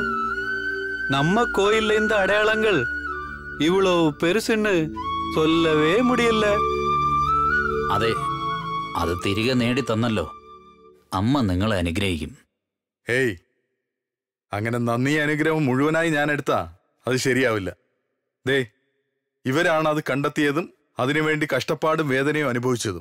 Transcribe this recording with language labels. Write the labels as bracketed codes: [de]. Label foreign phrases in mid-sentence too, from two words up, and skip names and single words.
[ta] நம்ம கோயில்ல இந்த அடையாளங்கள் இவ்வளவு பெருசுன்னு சொல்லவே முடியல. [ml] അതെ, അത് തിരികെ നേടി തന്നല്ലോ. അമ്മ നിങ്ങളെ അനുഗ്രഹിക്കും. ഹേയ്, അങ്ങനെ നന്ദി അനുഗ്രഹം മുഴുവനായി ഞാൻ എടുത്താ അത് ശരിയാവില്ല. ദേ, ഇവരാണ് അത് കണ്ടെത്തിയതും അതിനുവേണ്ടി കഷ്ടപ്പാടും വേദനയും അനുഭവിച്ചതും.